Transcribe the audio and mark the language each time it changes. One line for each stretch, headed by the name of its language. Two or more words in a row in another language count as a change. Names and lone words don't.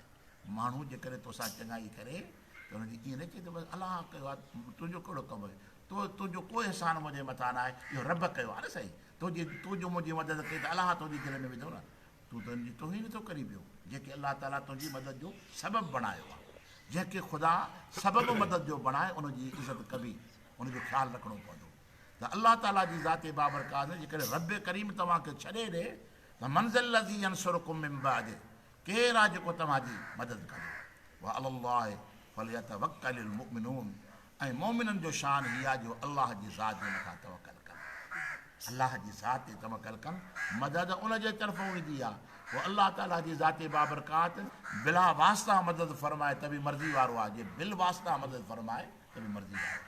Sindhi: माण्हू जेकॾहिं तोसां चङाई करे त हुनजी ईअं न चए त बसि अलाह कयो आहे, तुंहिंजो कहिड़ो कमु आहे, तुंहिंजो को अहसान मुंहिंजे मथां न आहे, इहो रब कयो आहे न सही, तुंहिंजो मुंहिंजी मदद कई त अलाह तुंहिंजी दिलि में विधो न, तूं तुंहिंजी तौहीन थो करी पियो, जेके अलाह ताला तुंहिंजी मदद जो सबबु बणायो आहे। जंहिंखे ख़ुदा सबबु मदद जो बणाए उनजी इज़त कबी, उनजो ख़्यालु रखिणो पवंदो। त अलाह ताला जी ज़ाते बाबरकात जेकॾहिं रब करीम तव्हांखे छॾे ॾे त मंज़िल
Arabic: الذي ينصركم من بعد,
Sindhi: केरु आहे जेको तव्हांजी मदद करे,
Arabic: وعلى الله فليتوكل المؤمنون,
Sindhi: ऐं मोमिननि जो शान हीअ आहे जो अलाह जी ज़ात जे मथां तवकल कनि, अलाह जी ज़ात ते तवकल कनि, मदद उनजे तरफ़ां ईंदी आहे। पोइ अलाह ताला जी ज़ाते बाबरकात बिला वास्ता मदद फरमाए त बि मर्ज़ी वारो आहे, जे बिल वास्ता मदद फरमाए त बि मर्ज़ी वारो आहे।